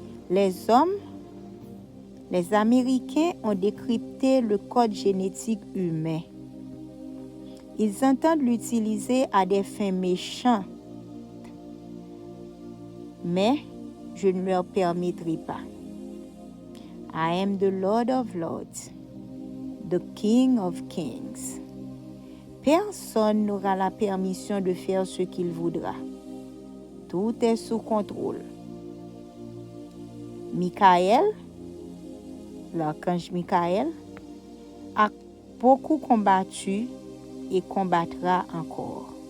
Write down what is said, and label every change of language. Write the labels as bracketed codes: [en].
[fr] Les hommes, les Américains ont décrypté le code génétique humain. Ils entendent l'utiliser à des fins méchantes. Mais je ne leur permettrai pas. [en] I am the Lord of Lords, the King of Kings. [fr] Personne n'aura la permission de faire ce qu'il voudra. Tout est sous contrôle. Michael, l'archange Michael, a beaucoup combattu et combattra encore.